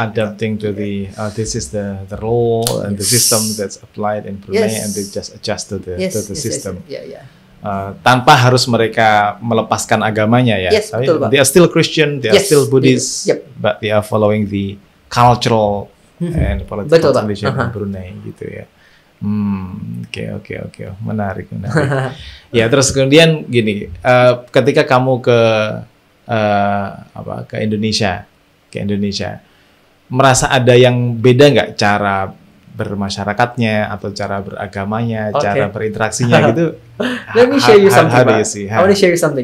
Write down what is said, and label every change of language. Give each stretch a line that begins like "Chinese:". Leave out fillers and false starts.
English: Adapting to the this is the role and the system that's applied in Brunei, and they just adjust to the system.
Indonesian: Tanpa harus mereka melepaskan agamanya ya.
English: Yes,
Indonesian: betul, Pak.
English: They are still Christian, they are still Buddhist, but they are following the cultural and political tradition in Brunei
Indonesian: gitu ya. Oke. Menarik. Ya, terus kemudian gini, ketika kamu ke Indonesia, merasa ada yang beda nggak cara bermasyarakatnya atau cara beragamanya, cara berinteraksinya gitu?
English: Let me share you something, Pak. I want to share you something.